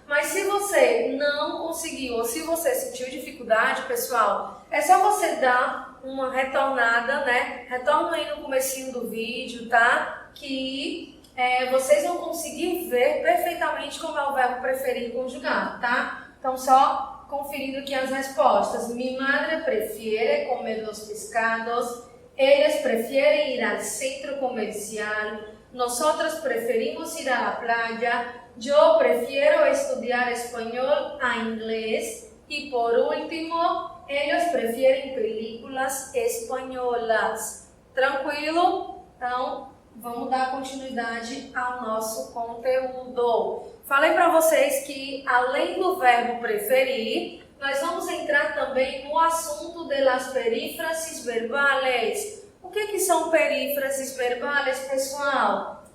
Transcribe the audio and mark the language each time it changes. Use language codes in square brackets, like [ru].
[pt] Mas se você não conseguiu ou se você sentiu dificuldade, pessoal, é só você dar uma retornada, né? Retorno aí no comecinho do vídeo, tá? Que vocês vão conseguir ver perfeitamente como é o verbo preferir conjugado, tá? Então, só conferindo aqui as respostas. [es] Mi madre prefiere comer los pescados. Ellas prefieren ir al centro comercial. Nosotros preferimos ir a la playa. Yo prefiero estudiar español a inglés. Y por último, ellos prefieren películas espanholas. [pt] Tranquilo? Então, vamos dar continuidade ao nosso conteúdo. Falei para vocês que, além do verbo preferir, nós vamos entrar também no assunto de las perífrasis verbales. O que são perífrasis verbales, pessoal?